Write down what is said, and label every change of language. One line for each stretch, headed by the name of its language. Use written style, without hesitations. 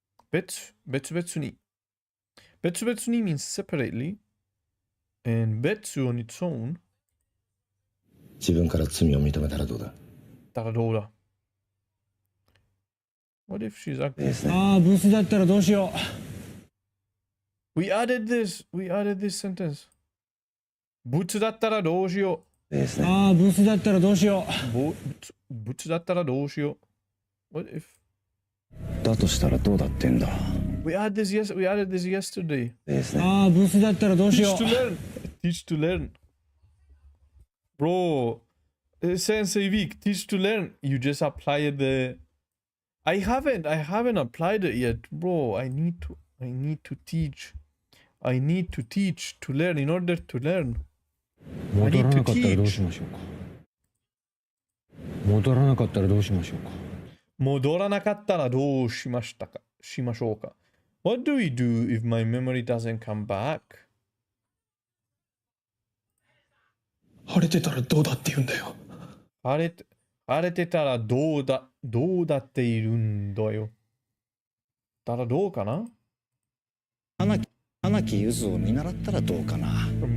English: 別々に means separately, and 別 on its own.
Japanese: 自分から罪を認めたらどうだ。どうだ。
English: What if she's acting?
Japanese: ああ、ブスだったらどうしよ
English: う。We added this sentence.
Japanese: ブツだったらどうしよう。ああ、ブスだったらどうしよう。ブツだったらどうしよう。
English: What if?
Japanese: だとしたらどうだってんだ。
English: We added this yesterday.
Japanese: ああ、ブスだったらどうしよう。
English: Teach to learn. Bro, Sensei Week, teach to learn. You just applied the... I haven't applied it yet. Bro, I need to teach. I need to teach to learn in order to learn. I need to teach.
Japanese: 戻らなかったらどうしましょうか。戻らなかったらどうしましょうか。
English: What do we do if my memory doesn't come back?
Japanese: 晴れてたらどうだって言うんだよ。晴れてたらどうだっているんだよ。たらどうかな？花木ゆずを見習ったらどうかな。